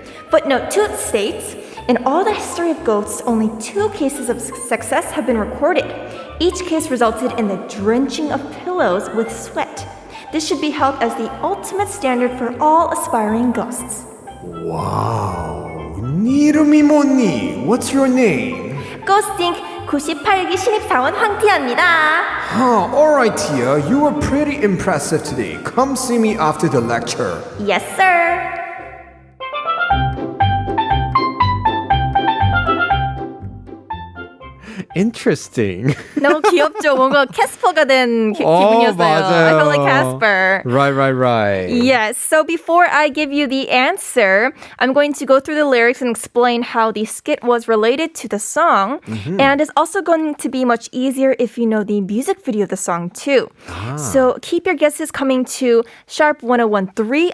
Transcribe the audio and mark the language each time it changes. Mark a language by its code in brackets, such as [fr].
[en] Footnote 2 states, in all the history of ghosts, only 2 cases of success have been recorded. Each case resulted in the drenching of pillows with sweat. This should be held as the ultimate standard for all aspiring ghosts. [ko] Wow. 네 이름이 뭐니? [en] What's your name? [ko] Ghosting 98기 신입사원 황티아입니다. [en] Alright, Tia. You were pretty impressive today. Come see me after the lecture. Yes, sir. Interesting. [ko] 너무 귀엽죠? 뭔가 캐스퍼가 된 기분이었어요. 맞아요. [en] I felt like Casper. Right. Yes, so before I give you the answer, I'm going to go through the lyrics and explain how the skit was related to the song. And it's also going to be much easier if you know the music video of the song too. So keep your guesses coming to sharp 1013.